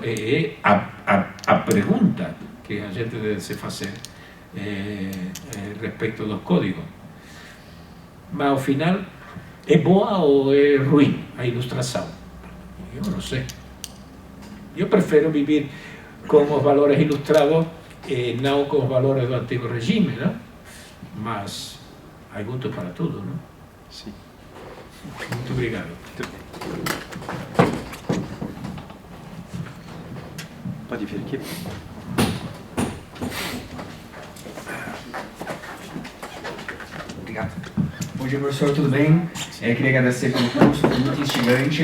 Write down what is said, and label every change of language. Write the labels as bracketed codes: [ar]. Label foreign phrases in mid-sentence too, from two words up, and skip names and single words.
[gl] É a pregunta que a xente debe se facer respecto dos códigos. Mas ao final, é boa ou é ruim a ilustración? Eu non sei. Eu prefiro vivir con os valores ilustrados e non con os valores do antigo regime, non? [es] Mas hay gusto para todo, ¿no? [pt] Sim. Muito obrigado. Pode vir aqui. Obrigado. Bom dia, professor, tudo bem? Queria agradecer pelo curso, foi muito instigante.